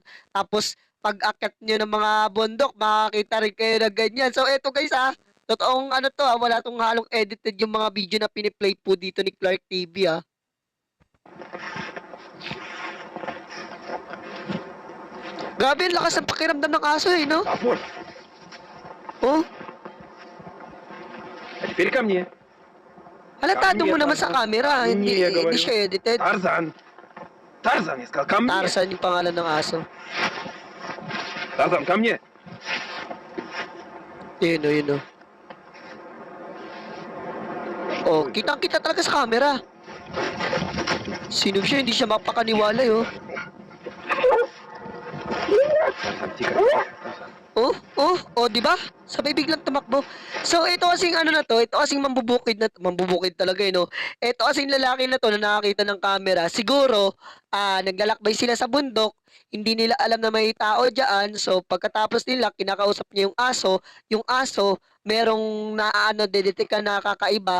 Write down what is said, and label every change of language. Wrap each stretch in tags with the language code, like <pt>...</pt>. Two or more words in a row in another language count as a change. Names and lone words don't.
<tl>Tapos pag-akyat niyo ng mga bundok makakita rin kayo ng ganyan. So eto guys, totoong ano 'to, wala 'tong halong edited yung mga video na pini-play po dito ni Clark TV, ah. Grabe ang lakas ng pakiramdam ng aso, eh, 'no?</tl> <ru>Апорт, Oh, а теперь ко мне.</ru> <tl>halatado mo naman sa camera,</tl> <ru>Не, я</ru> <tl>hindi</tl> <ru>говорю.</ru> <tl>siya edited.</tl> <ru>Тарзан. Тарзан, я сказал, ко мне.</ru> <tl>Tarzan yung pangalan ng aso.</tl> <ru>Тарзан, ко мне.</ru> <tl>Yun, oh, yun, oh. Oh, kitang-kita talaga sa camera. Sino siya? Hindi siya mapakaniwala, eh, oh.</tl> <ru>Тарзан, тихо. Тарзан.</ru> <tl>Oh, oh, oh, 'di ba? Sabay biglang tumakbo. So ito kasing ano na 'to, ito kasing mambubukid talaga eh, no. Ito kasing lalaki na 'to na nakakita ng camera, siguro naglalakbay sila sa bundok, hindi nila alam na may tao diyan. So pagkatapos nila kinakausap niya yung aso merong naaano dedetektan na kakaiba.</tl>